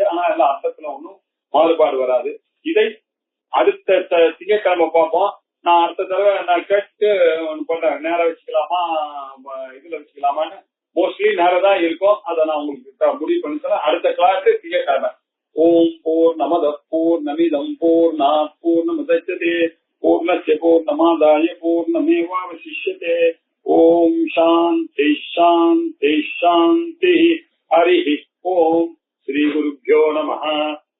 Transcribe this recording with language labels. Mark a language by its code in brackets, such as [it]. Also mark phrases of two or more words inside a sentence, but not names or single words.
[ta] ஆனா எல்லாம் அர்த்தத்துல ஒன்றும் மாறுபாடு வராது. இதை அடுத்த திங்கட்கிழமை பார்ப்போம். நான் அடுத்த தடவை நான் கேட்டு பண்றேன், நேரம் வச்சுக்கலாமா இதுல வச்சுக்கலாமான்னு. மோஸ்ட்லி நேரம் தான் இருக்கும். அதை நான் உங்களுக்கு முடிவு பண்ணி தரேன். அடுத்த கிளாஸ் திங்கட்கிழமை. [sa] ॐ पूर्णमदः पूर्णमिदं पूर्णात् पूर्णमुदच्यते पूर्णस्य पूर्णमादाय पूर्णमेवावशिष्यते. ॐ शान्तिः शान्तिः शान्तिः. हरि ॐ। श्री गुरुभ्यो नमः.